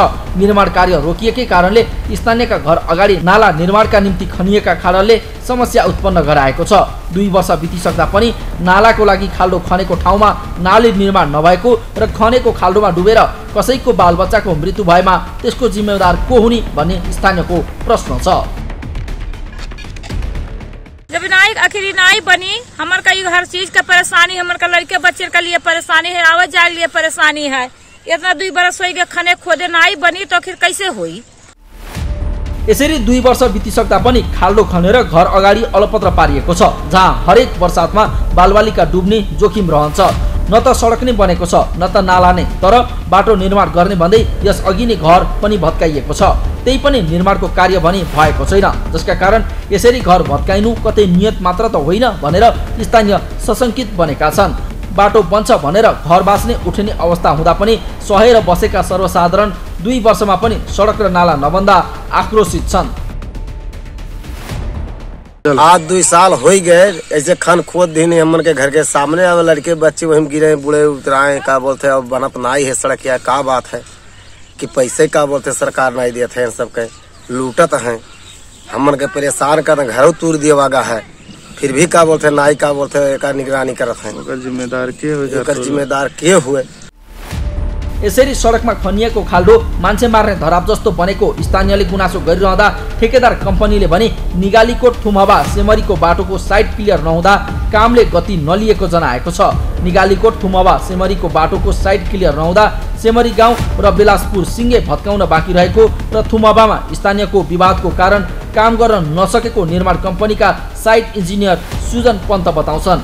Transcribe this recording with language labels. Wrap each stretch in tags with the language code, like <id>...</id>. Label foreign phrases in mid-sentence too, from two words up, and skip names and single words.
<ne>निर्माण कार्य रोकिएकै कारणले स्थानीयका घर अगाडि नाला निर्माणका निम्ति खनिएका खाडलले समस्या उत्पन्न गराएको छ। 2 वर्ष बितिसक्दा पनि नालाको लागि खाल्डो खनेको ठाउँमा नाली निर्माण नभएको र खनेको खाल्डोमा डुबेर कसैको बालबच्चाको मृत्यु भएमा त्यसको जिम्मेवार को हुने भन्ने स्थानीयको प्रश्न छ।</ne> <bho>जब आखिरी नाई बनी हमार का हर चीज का परेशानी, हमार का लड़के बच्चे के लिए परेशानी है, आवाज जाए लिए परेशानी है। इतना 2 वर्ष हो गए खने खोदे नाई बनी तो आखिर कैसे हुई।</bho> <ne>यसरी 2 वर्ष बितिसक्दा पनि खाल्डो खनेर घर अगाडि अलपत्र पारिएको छ, जहाँ हरेक वर्षातमा बालबालिका डुब्ने जोखिम रहन्छ। न त सडक नै बनेको छ न त नाला नै, तर बाटो निर्माण गर्ने भन्दै यस अघि नै घर पनि भत्काइएको छ। त्यही पनि निर्माणको कार्य भने भएको छैन, जसका कारण यसरी घर भत्काइनु कतै नियत मात्र त होइन भनेर स्थानीय सशंकित बनेका छन्। बाटो बन्छ भनेर घर बाँच्ने उठ्ने अवस्था हुँदा पनि सहेर बसेका सर्वसाधारण 2 वर्षमा पनि सडक र नाला नबन्दा आक्रोशित छन्।</ne> <bho>आज 2 साल हो गए ऐसे खान खोद दी नहीं हमन के घर के सामने। अब लड़के बच्चे वही गिरे बूढ़े उतराए का बोलते अब बनत नहीं है सड़क। या का बात है कि पैसे का बोलते सरकार नहीं देते हैं, सबके लूटत हैं। हमन के परेशान कर घर तोड़ दिया वागा है। फिर भी का बोलते नाई का बोलते एकर निगरानी करत है। जिम्मेदार के हुए।</bho> <ne>यसरी सडकमा खनिएको खाल्डो मान्छे मार्ने धराप जस्तो बनेको स्थानीयले गुनासो गरिरहँदा ठेकेदार कम्पनीले भने निगालीकोट थुमहवा सेमरीको बाटोको</ne> <en>side clear</en> <ne>नहुँदा कामले गति नलिएको जनाएको छ। निगालीकोट थुमहवा सेमरीको बाटोको</ne> <en>side clear</en> <ne>नहुँदा सेमरी गाउँ र बेलासपुर सिङ्गे भत्काउन बाँकी रहेको र थुमहवामा स्थानीयको विवादको कारण काम गर्न नसकेको निर्माण कम्पनीका</ne> <en>site engineer</en> <ne>सुजन पन्त बताउँछन्।</ne>